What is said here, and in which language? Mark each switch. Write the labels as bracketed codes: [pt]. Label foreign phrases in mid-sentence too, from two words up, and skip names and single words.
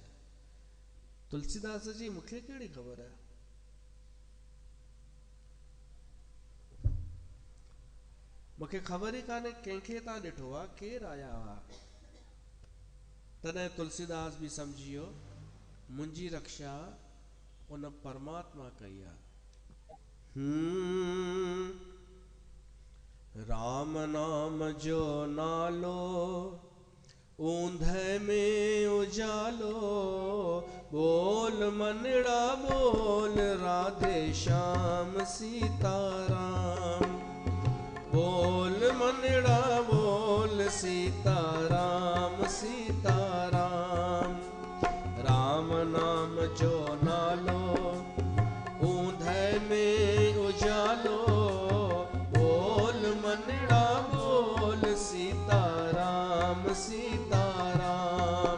[sd] तुलसीदास जी मूंखे कहिड़ी ख़बर आहे, मूंखे ख़बर ई कान्हे कंहिंखे तव्हां ॾिठो आहे, केरु आया हुआ? तॾहिं तुलसीदास बि सम्झी वियो मुंहिंजी रक्षा उन परमात्मा कई आहे। राम नाम जो नालो ऊंधे में उजालो, [hi] बोल मनड़ा बोल राधे श्याम सीताराम, बोल मनड़ा बोल सीताराम सीताराम। [sd] राम नाम जो नालो ऊंधे में उजालो, [hi] बोल मनड़ा बोल सीताराम सीताराम।